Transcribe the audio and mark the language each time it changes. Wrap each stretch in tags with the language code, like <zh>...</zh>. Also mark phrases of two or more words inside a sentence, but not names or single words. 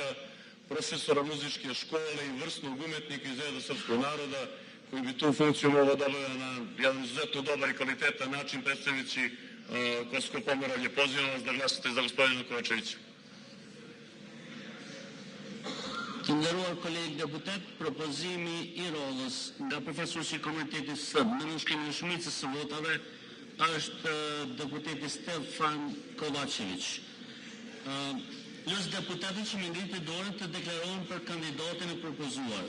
<sr>profesora muzičke škole i vrsnog umetnika iz reda srpskog naroda, koji bi tu funkciju mogao da obavlja na jedan izuzetno dobar i kvalitetan način predstavljajući Kosovo Pomoravlje. Pozivam vas da glasate za gospodina Kovačevića.</sr> <sq>Të nderuar kolegë deputet, propozimi i Rollës nga përfaqësuesi i komunitetit sërb në nënshkrimin e shumicës së votave është deputeti Stefan Kovačević. Lutem deputetët që më ngritë dorën të deklarojnë për kandidatin e propozuar.</sq>